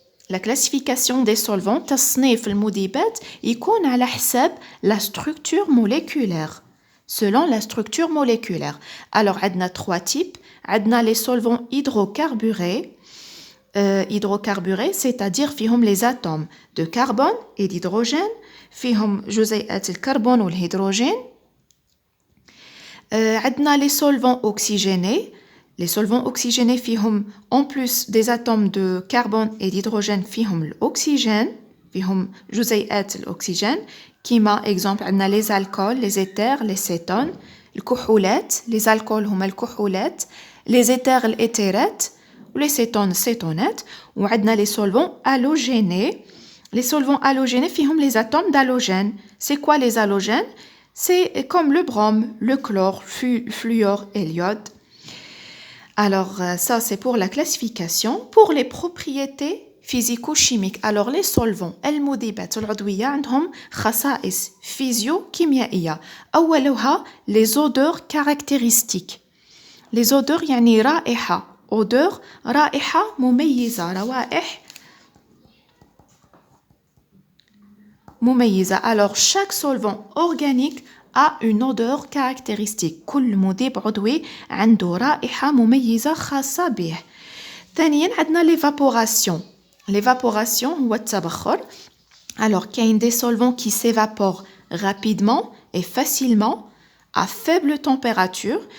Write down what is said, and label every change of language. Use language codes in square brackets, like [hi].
[fr] La classification des solvants, [ar] تصنيف المذيبات يكون على حسب [fr] la structure moléculaire. Selon la structure moléculaire. Alors, عندنا trois types. عندنا les solvants hydrocarburés. Hydrocarburés, c'est-à-dire فيهم les atomes de carbone et d'hydrogène. [ar] فيهم جزيئات الكربون والهيدروجين. [fr] عندنا les solvants oxygénés. Les solvants oxygénés فيهم en plus des atomes de carbone et d'hydrogène فيهم l'oxygène. [ar] فيهم جزيئات الأكسجين. [fr] كيما exemple عندنا les alcools, les éthers, les cétones. [ar] الكحولات, les alcools هما الكحولات. [fr] Les éthers الإيثيرات. les cétones cétonates. وعندنا les solvants halogénés. Les solvants halogénés فيهم les atomes d'halogène. C'est quoi les halogènes? C'est comme le brome, le chlore, fluor et l'iode. Alors, ça, c'est pour la classification. Pour les propriétés physico-chimiques. Alors, les solvants, [ar] المذيبات العضوية عندهم خصائص physio-كيميائية. [fr] أولها les odeurs caractéristiques. Les odeurs يعني رائحة. [ar] Odeur, رائحة مميزة. روائح مميزة. [fr] Alors, chaque solvant organique a une odeur caractéristique. [ar] كل مذيب عضوي عنده رائحة مميزة خاصة به. ثانياً عندنا l'évaporation. L'évaporation هو التبخر. [fr] Alors, كاين des solvants qui s'évaporent rapidement et facilement à faible température.